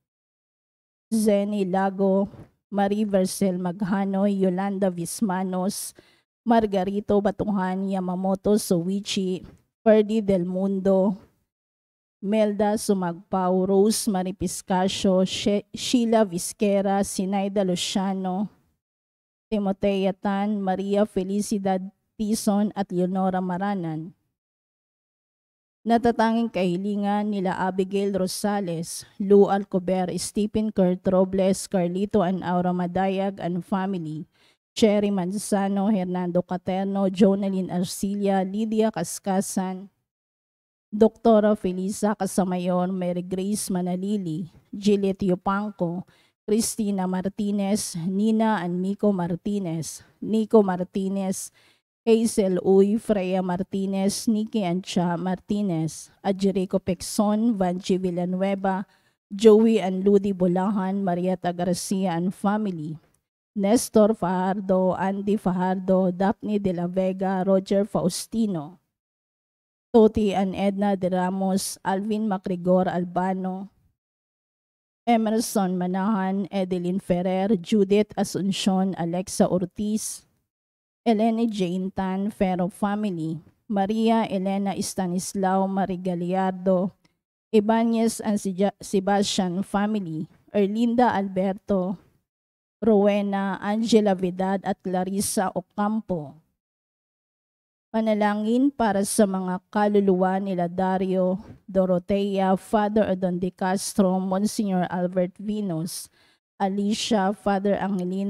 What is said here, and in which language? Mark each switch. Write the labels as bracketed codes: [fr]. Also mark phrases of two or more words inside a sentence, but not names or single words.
[tl] Zenny Lago, Marie Vercel Maghanoy, Yolanda Vismanos, Margarito Batuhan, Yamamoto Sowichi, Ferdy Del Mundo, Melda Sumagpao, Rose Marie Piscasio, Sheila Vizquera, Sinaida Luciano, Timotea Tan, Maria Felicidad Tison at Leonora Maranan. Natatanging kahilingan nila Abigail Rosales, Lou Alcober, Stephen Kurt Robles, Carlito and Aura Madayag and Family, Cherry Manzano, Hernando Caterno, Jonalyn Arcilia, Lydia Kaskasan, Doktora Felisa Casamayor, Mary Grace Manalili, Juliet Yupanco, Cristina Martinez, Nina and Nico Martinez, Hazel Uy, Freya Martinez, Nikki Ancha Martinez, Adjerico Pexon, Vanchi Villanueva, Joey and Ludi Bolahan, Marieta Garcia and Family, Nestor Fajardo, Andy Fajardo, Daphne de la Vega, Roger Faustino, Toti and Edna de Ramos, Alvin Macrigor Albano, Emerson Manahan, Edeline Ferrer, Judith Asuncion, Alexa Ortiz, Eleni Jane Tan, Ferro Family, Maria Elena Stanislao Marigaliardo, Ibanez and Sebastian Family, Erlinda Alberto, Rowena, Angela Vidad at Clarissa Ocampo, Panalangin para sa mga kaluluwa nila Dario, Dorotea, Father Odon de Castro, Monsignor Albert Venus, Alicia, Father Angelino